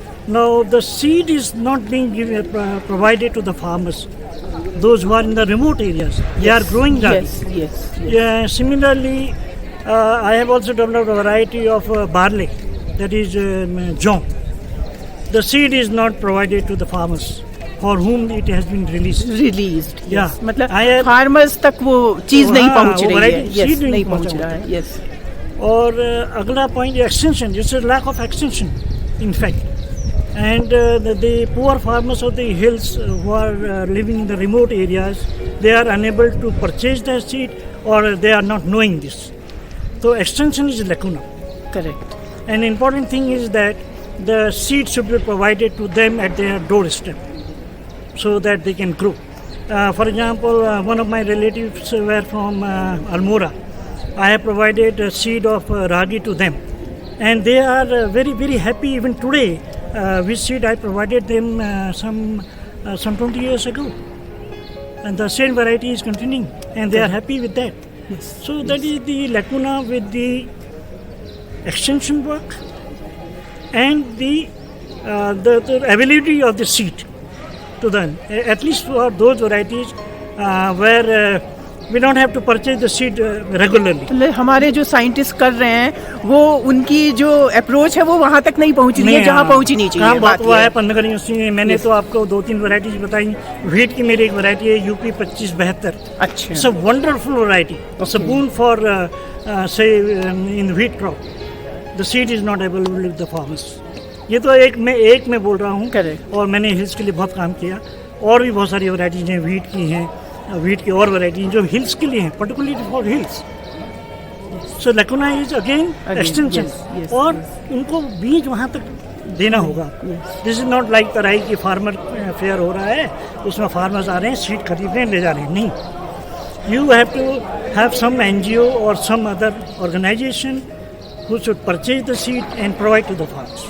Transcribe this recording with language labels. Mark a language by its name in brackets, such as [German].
[English] Now, the seed is not being provided to the farmers, those who are in the remote areas. They are growing ragi. Yes. Similarly, I have also developed a variety of barley, that is jaw. The seed is not provided to the farmers for whom it has been released. Yeah. [Hindi] मतलब farmers तक वो चीज़ नहीं पहुँच रही है. [English] Yes, [Hindi] नहीं पहुँच रहा है. [English] Yes. [Hindi] और अगला point extension. [English] This is lack of extension, in fact. And the poor farmers of the hills who are living in the remote areas, they are unable to purchase the seed or they are not knowing this. So extension is a lacuna. Correct. An important thing is that the seed should be provided to them at their doorstep so that they can grow. For example, one of my relatives were from Almora. I have provided a seed of ragi to them, and they are very, very happy even today. Which seed I provided them some 20 years ago, and the same variety is continuing, and they are happy with that. Yes. So that is the lacuna with the extension work and the availability of the seed to them, at least for those varieties where we don't have to purchase the seed regularly. [Hindi] हमारे जो scientist कर रहे हैं वो उनकी जो approach है वो वहाँ तक नहीं पहुँच रही है जहाँ पहुँचनी चाहिए. काम बात हुआ है पंतनगर यूनिवर्सिटी में. मैंने तो आपको 2-3 वैरायटीज बताई. व्हीट की मेरी एक वैरायटी है UP 2572. अच्छा. [English] It's a wonderful variety. It's a boon for say in wheat crop. The seed is not available with the farmers. [Hindi] ये तो एक मैं बोल रहा हूँ. [English] Correct. [Hindi] और मैंने हिल्स के लिए बहुत काम किया. और भी बहुत सारी वैरायटीज हैं व्हीट की हैं. व्हीट की और वैरायटी जो हिल्स के लिए हैं, [English] Particularly for hills. So lacuna is again extension. [Hindi] और उनको बीज वहाँ तक देना होगा. [English] this is not like [Hindi] तराई की फार्मर फेयर हो रहा है, उसमें फार्मर्स आ रहे हैं, सीड खरीद रहे हैं, ले जा रहे हैं. नहीं, [English] You have to have some NGO और some other organisation who should purchase the seed and provide to the farmers.